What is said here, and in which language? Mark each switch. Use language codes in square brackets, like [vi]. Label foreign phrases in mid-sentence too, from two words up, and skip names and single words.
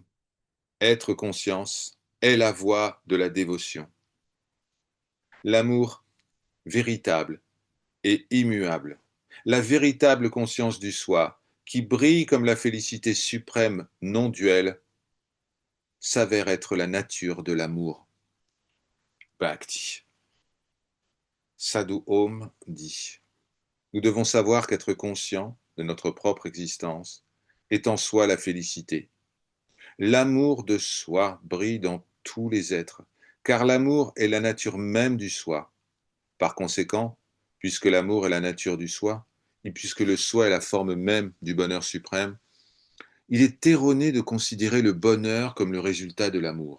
[fr] Être conscience est la voie de la dévotion. L'amour véritable et immuable. La véritable conscience du soi, qui brille comme la félicité suprême non duelle, s'avère être la nature de l'amour. Bhakti. Sadhu Om dit: nous devons savoir qu'être conscient de notre propre existence est en soi la félicité. L'amour de soi brille dans tous les êtres, car l'amour est la nature même du soi. Par conséquent, puisque l'amour est la nature du soi, et puisque le soi est la forme même du bonheur suprême, il est erroné de considérer le bonheur comme le résultat de l'amour.